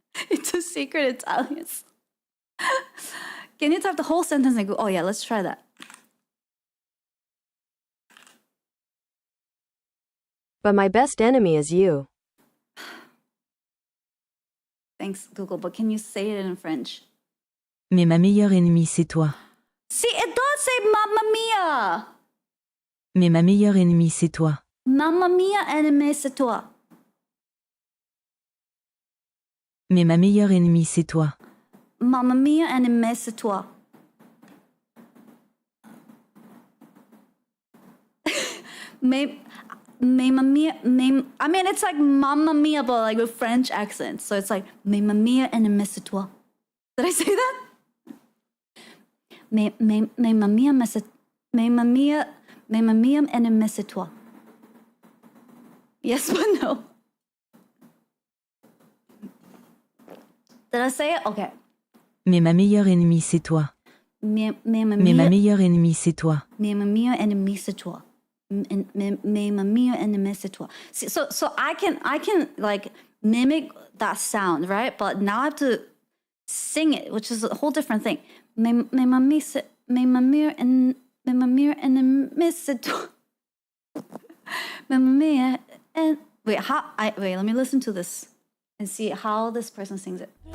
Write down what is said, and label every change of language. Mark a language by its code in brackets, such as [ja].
[en] It's a secret Italian. Can you type the whole sentence and go, oh yeah, let's try that. But my best enemy is you. Thanks, Google, but can you say it in French? [fr] Mais ma meilleure ennemie, c'est toi. [en] See, it does say Mamma Mia. [fr] Mais ma meilleure ennemie, c'est toi. Mamma Mia, ennemi, c'est toi. Mais ma meilleure ennemie, c'est toi. Mamma Mia, ennemi, c'est toi. [en] Mamma Mia, I mean, it's like Mamma Mia, but like with French accent. So it's like [fr] Mamma Mia, ennemi, c'est toi. [en] Did I say that? [fr] Mamma Mia, ennemi, c'est toi. [en] Yes, but no. Did I say it? Okay. [fr] Mais ma meilleure ennemie, c'est toi. Mais ma meilleure ennemie, c'est toi. Mamma Mia, ennemi, c'est toi. Mamma Mia, ennemi, c'est toi. [en] See, so I can like mimic that sound, right? But now I have to sing it, which is a whole different thing. [fr] Mamma Mia, ennemi, c'est toi. [en] Mamma Mia, and wait, let me listen to this and see how this person sings it.